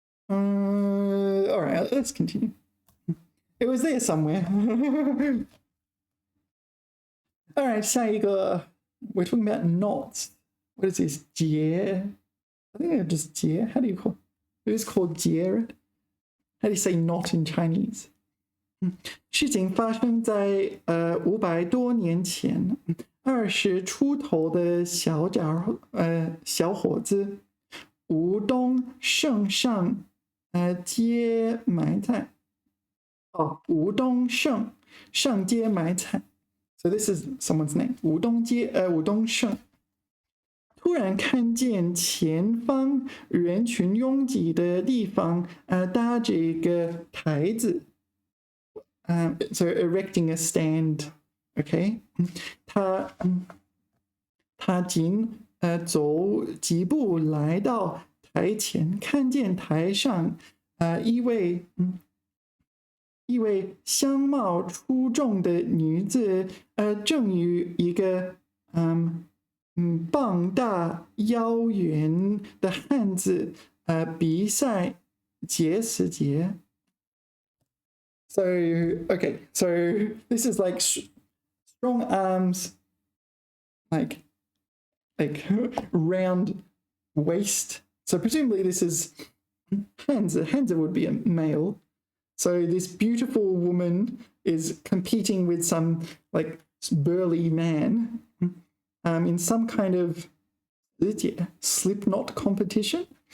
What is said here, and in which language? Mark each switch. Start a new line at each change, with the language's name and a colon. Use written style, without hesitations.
English: All right, let's continue. It was there somewhere. All right,
Chinese: 下一个
English: we're talking about knots. What is this? 结 I think they're just 结 How do you call it? It is called 结 right? How do you say knot in Chinese?
Chinese: 事情发生在500多年前，20出头的小伙子吴东胜上街买菜。吴东胜上街买菜。
English: So this is someone's name.
Chinese: 吴东胜。突然看见前方人群拥挤的地方，搭着一个台子。
English: So erecting a stand, okay?
Chinese: 他仅走几步来到台前，看见台上一位相貌出众的女子，正与一个膀大腰圆的汉子比赛结死结。
English: So okay, so this is like strong arms, like round waist So presumably this is Hansa. Hansa would be a male. So this beautiful woman is competing with some like burly man in some kind of slip knot competition.